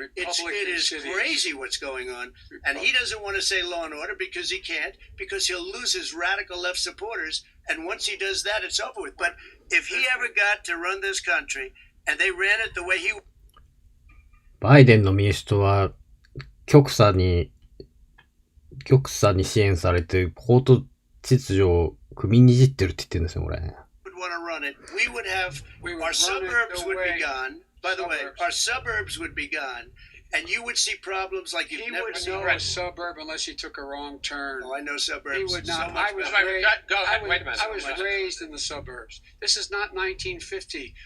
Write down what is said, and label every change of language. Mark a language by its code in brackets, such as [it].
[en] It is crazy what's going on. And he doesn't want to say law and order because he can't, because he'll lose his radical left supporters. And once he does that, it's over with. But if he ever got to run this country and they ran it the way he... [ja] バイデンの民主党は極左に支援されて、法と秩序を組みにじってるって言ってるんですよ、これ。 [en] We would have, our suburbs would be gone. By the way, our suburbs would be gone. And you would see problems like you've never seen. He wouldn't know a suburb unless he took a wrong turn. Oh, I know suburbs. He would not. So much Go ahead. Wait a minute. I was raised in the suburbs. This is not 1950.